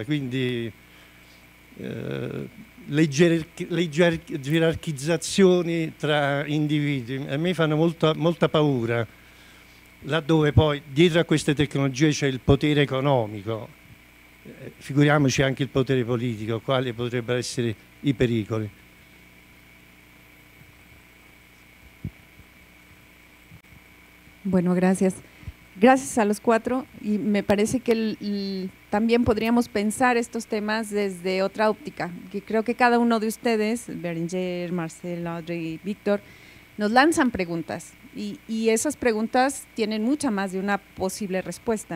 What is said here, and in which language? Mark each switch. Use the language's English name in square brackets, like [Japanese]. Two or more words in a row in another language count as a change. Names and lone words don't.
[Italian] Quindi le gerarchizzazioni tra individui a me fanno molta paura, laddove poi dietro a queste tecnologie c'è il potere economico. Figuriamoci anche il potere politico, quali potrebbero essere i pericoli. [Spanish] Bueno, gracias. Gracias a los cuatro, y me parece que también podríamos pensar estos temas desde otra óptica, que creo que cada uno de ustedes, Berenger, Marcela, Audrey, Víctor, nos lanzan preguntas y esas preguntas tienen mucha más de una posible respuesta.